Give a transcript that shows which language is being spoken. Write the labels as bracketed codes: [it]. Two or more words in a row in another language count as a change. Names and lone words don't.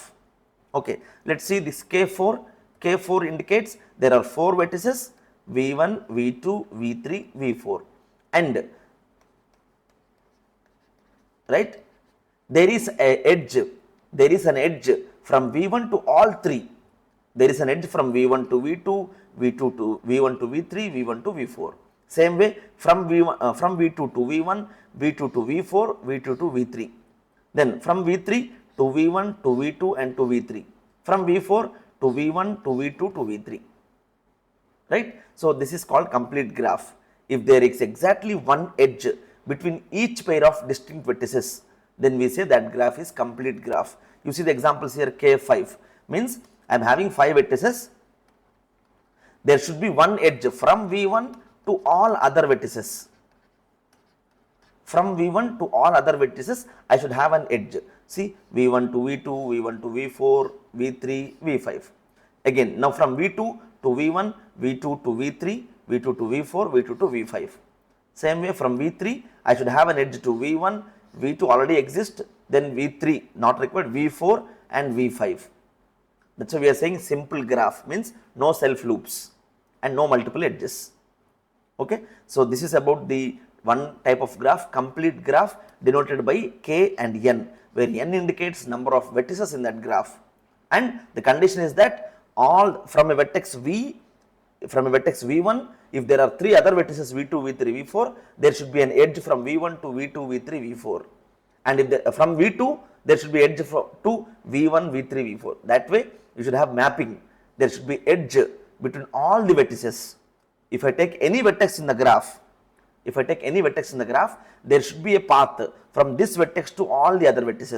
[en] Okay, let's see this K4. K4 indicates there are 4 vertices v1, v2, v3, v4, and right, there is an edge from v1 to all 3. There is an edge from v1 to v2, v2 to v1 to v3, v1 to v4. Same way from v2 to v1, v2 to v4, v2 to v3. Then from v3 to v1 to v2 and to v3. From v4 to v1 to v2 to v3. Right? So this is called complete graph. If there is exactly one edge between each pair of distinct vertices, then we say that graph is complete graph. You see the examples here. K5 means I am having 5 vertices. There should be one edge from v1 to all other vertices. From v1 to all other vertices, I should have an edge. See, v1 to v2, v1 to v4, v3, v5. Again, now from v2 to v1, v2 to v3, v2 to v4, v2 to v5. Same way from v3, I should have an edge to v1, v2 already exists, then v3 not required, v4 and v5. That's why we are saying simple graph means no self loops and no multiple edges. Okay, so this is about the one type of graph, complete graph, denoted by K and n, where n indicates number of vertices in that graph, and the condition is that all from a vertex v1, if there are 3 other vertices v2, v3, v4, there should be an edge from v1 to v2, v3, v4, and if from v2 there should be edge to v1, v3, v4. That way you should have mapping. There should be edge between all the vertices. If I take any vertex in the graph, there should be a path from this vertex to all the other vertices.